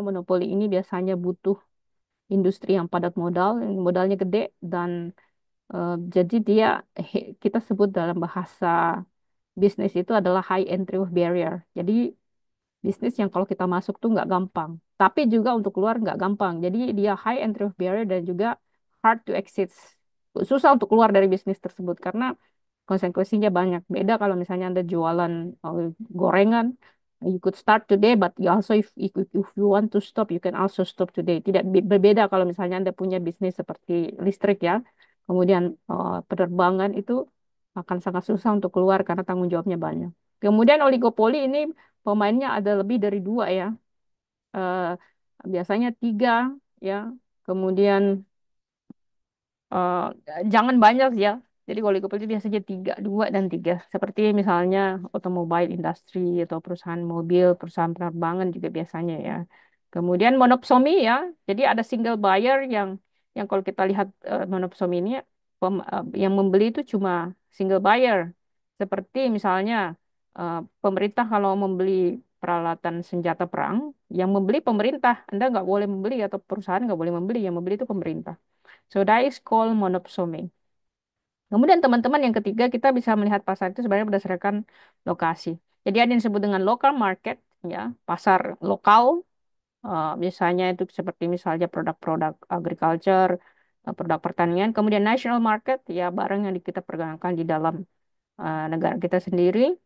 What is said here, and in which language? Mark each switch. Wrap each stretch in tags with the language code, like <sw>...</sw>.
<id>Monopoli ini biasanya butuh industri yang padat modal, yang modalnya gede dan jadi dia kita sebut dalam bahasa bisnis itu adalah high entry barrier. Jadi bisnis yang kalau kita masuk tuh nggak gampang. Tapi juga untuk keluar nggak gampang. Jadi dia</id> <en>high entry barrier</en> <id>dan juga</id> <en>hard to exit.</en> <id>Susah untuk keluar dari bisnis tersebut karena konsekuensinya banyak. Beda kalau misalnya Anda jualan gorengan,</id> <en>you could start today, but you also if you want to stop, you can also stop today.</en> <id>Tidak berbeda kalau misalnya Anda punya bisnis seperti listrik ya. Kemudian penerbangan itu akan sangat susah untuk keluar karena tanggung jawabnya banyak. Kemudian oligopoli ini pemainnya ada lebih dari dua ya. Eh, Biasanya tiga ya. Kemudian eh, jangan banyak ya. Jadi oligopoly itu biasanya tiga, dua dan tiga. Seperti misalnya otomobil industri atau perusahaan mobil, perusahaan penerbangan juga biasanya ya. Kemudian monopsoni ya. Jadi ada single buyer yang kalau kita lihat monopsoni ini yang membeli itu cuma single buyer. Seperti misalnya pemerintah kalau membeli peralatan senjata perang, yang membeli pemerintah. Anda nggak boleh membeli atau perusahaan nggak boleh membeli, yang membeli itu pemerintah.</id> <en>So that is called monopsony.</en> <id>Kemudian teman-teman yang ketiga kita bisa melihat pasar itu sebenarnya berdasarkan lokasi. Jadi ada yang disebut dengan local market, ya pasar lokal. Misalnya itu seperti misalnya produk-produk agriculture, produk pertanian. Kemudian national market, ya barang yang kita pergunakan di dalam negara kita sendiri.</id>